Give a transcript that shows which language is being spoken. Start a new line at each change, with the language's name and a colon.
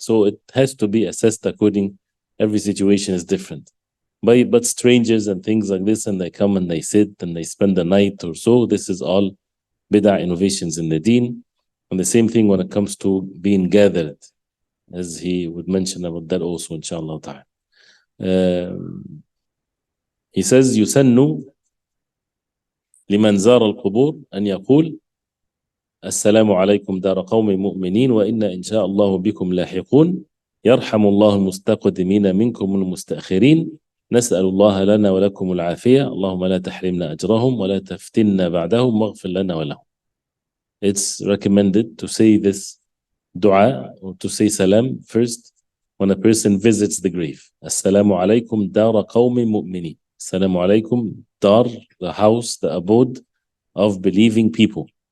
English: So it has to be assessed according, every situation is different. But strangers and things like this, and they come and they sit and they spend the night or so, this is all bid'ah innovations in the deen. And the same thing when it comes to being gathered, as he would mention about that also, inshallah ta'ala. He says,
Arabic: يسن لمن زار القبور أن يقول السلام عليكم دار قوم مؤمنين وإنا إن شاء الله بكم لاحقون يرحم الله المستقدمين منكم المستأخرين نسأل الله لنا ولكم العافية اللهم لا تحرمنا أجرهم ولا تفتنا بعدهم واغفر لنا ولهم.
English: It's recommended to say this dua or to say salam first when a person visits the grave. Assalamu alaikum dara qawmi mu'mini. Assalamu alaikum dar, the house, the abode of believing people.